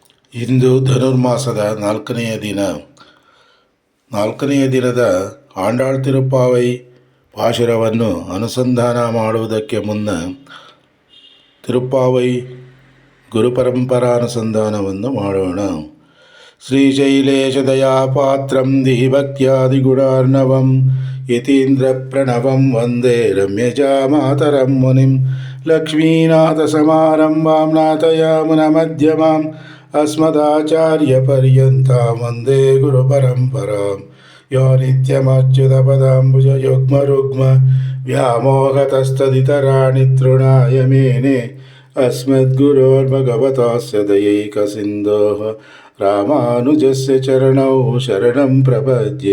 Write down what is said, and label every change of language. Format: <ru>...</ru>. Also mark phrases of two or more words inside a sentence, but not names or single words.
<kn>ಇಂದು ಧನುರ್ಮಾಸದ ನಾಲ್ಕನೆಯ ದಿನದ ಆಂಡಾಳ್ ತಿರುಪ್ಪಾವೈ ಪಾಶುರವನ್ನು ಅನುಸಂಧಾನ ಮಾಡುವುದಕ್ಕೆ ಮುನ್ನ ತಿರುಪ್ಪಾವೈ ಗುರುಪರಂಪರಾನುಸಂಧಾನವನ್ನು ಮಾಡೋಣ.</kn> <sa>ಶ್ರೀಶೈಲೇಶದಯಾಪಾತ್ರಂ ದಿಹಿಭಕ್ತ್ಯಾದಿಗುಣಾರ್ಣವಂ ಯತೀಂದ್ರ ಪ್ರಣವಂ ವಂದೇ ರಮ್ಯಜಾಮಾತರಂ ಮುನಿಂ ಲಕ್ಷ್ಮೀನಾಥಸಮಾರಂಭಾಂ ನಾಥಯಾಮುನಮಧ್ಯಮಾಂ अस्मदाचार्यपर्यन्तां वन्दे गुरुपरम्परां यो नित्यमच्युतपदाम्बुजयुग्मरुग्म व्यामोहतस्तदितराणि तृणाय मेने अस्मद्गुरोर्भगवतोऽस्य दयैकसिन्धोः रामानुजस्य चरणौ शरणं प्रपद्ये.</sa>